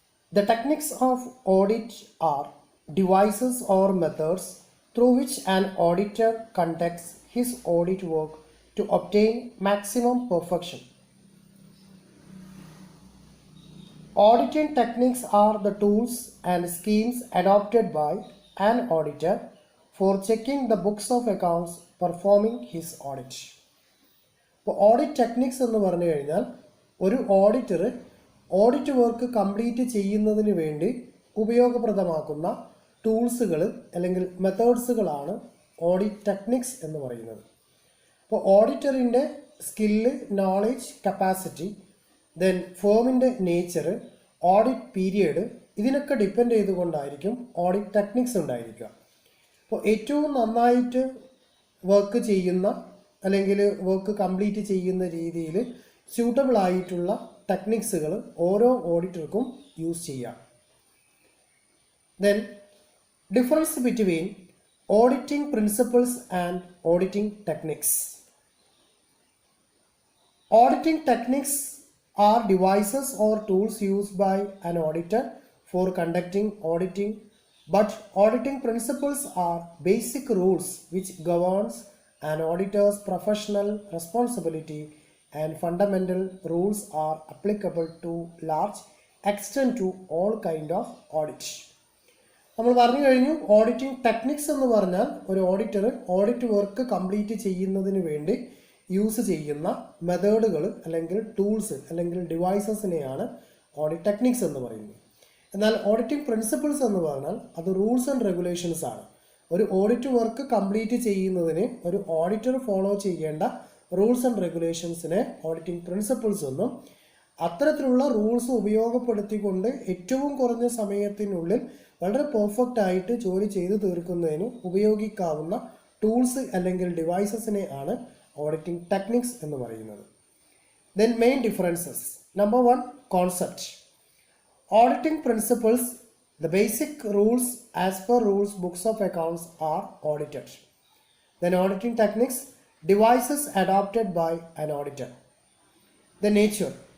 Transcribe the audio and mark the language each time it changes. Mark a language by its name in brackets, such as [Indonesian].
[English] The techniques of audit are devices or methods through which an auditor conducts his audit work to obtain maximum perfection. Auditing techniques are the tools and schemes adopted by an auditor for checking the books of accounts performing his audit. [Malayalam] ഇപ്പോൾ audit techniques എന്ന് പറഞ്ഞു കഴിഞ്ഞാൽ ഒരു auditor audit work complete ചെയ്യുന്നതിന് വേണ്ടി ഉപയോഗപ്രദമാക്കുന്ന ടൂൾസുകൾ അല്ലെങ്കിൽ മെത്തേഡ്സുകളാണ് audit techniques എന്ന് പറയുന്നത്. അപ്പോൾ ഓഡിറ്ററിൻ്റെ skill, knowledge, capacity, then ഫേമിൻ്റെ nature, audit period, ഇതിനൊക്കെ ഡിപ്പെൻഡ് ചെയ്തുകൊണ്ടായിരിക്കും ഓഡിറ്റ് ടെക്നിക്സ് ഉണ്ടായിരിക്കുക. അപ്പോൾ ഏറ്റവും നന്നായിട്ട് വർക്ക് ചെയ്യുന്ന അല്ലെങ്കിൽ വർക്ക് കംപ്ലീറ്റ് ചെയ്യുന്ന രീതിയിൽ സ്യൂട്ടബിൾ ആയിട്ടുള്ള ടെക്നിക്സുകൾ ഓരോ ഓഡിറ്റർക്കും യൂസ് ചെയ്യാം. [English] Then difference between auditing principles and auditing techniques. Auditing techniques are devices or tools used by an auditor for conducting auditing, but auditing principles are basic rules which governs an auditor's professional responsibility, and fundamental rules are applicable to large extent to all kind of audit. [Malayalam] നമ്മൾ പറഞ്ഞു കഴിഞ്ഞു, auditing techniques എന്ന് പറഞ്ഞാൽ ഒരു auditor audit work complete ചെയ്യുന്നതിന് വേണ്ടി use ചെയ്യുന്ന മെത്തേഡുകൾ അല്ലെങ്കിൽ ടൂൾസ് അല്ലെങ്കിൽ ഡിവൈസസിനെയാണ് ഓഡിറ്റ് ടെക്നിക്സ് എന്ന് പറയുന്നത്. എന്നാൽ ഓഡിറ്റിംഗ് പ്രിൻസിപ്പിൾസ് എന്ന് പറഞ്ഞാൽ അത് റൂൾസ് ആൻഡ് റെഗുലേഷൻസ് ആണ്. ഒരു ഓഡിറ്റ് വർക്ക് കംപ്ലീറ്റ് ചെയ്യുന്നതിന് ഒരു ഓഡിറ്റർ ഫോളോ ചെയ്യേണ്ട റൂൾസ് ആൻഡ് റെഗുലേഷൻസിനെ ഓഡിറ്റിംഗ് പ്രിൻസിപ്പിൾസ് എന്നും, അത്തരത്തിലുള്ള റൂൾസ് ഉപയോഗപ്പെടുത്തിക്കൊണ്ട് ഏറ്റവും കുറഞ്ഞ സമയത്തിനുള്ളിൽ വളരെ പെർഫെക്റ്റ് ആയിട്ട് ജോലി ചെയ്തു തീർക്കുന്നതിന് ഉപയോഗിക്കാവുന്ന ടൂൾസ് അല്ലെങ്കിൽ ഡിവൈസസിനെ ആണ് auditing techniques എന്ന് പറയുന്നത്. [English] Then main differences. Number 1, concept. Auditing principles, the basic rules as per rules books of accounts are audited. Then auditing techniques, devices adopted by an auditor. The nature.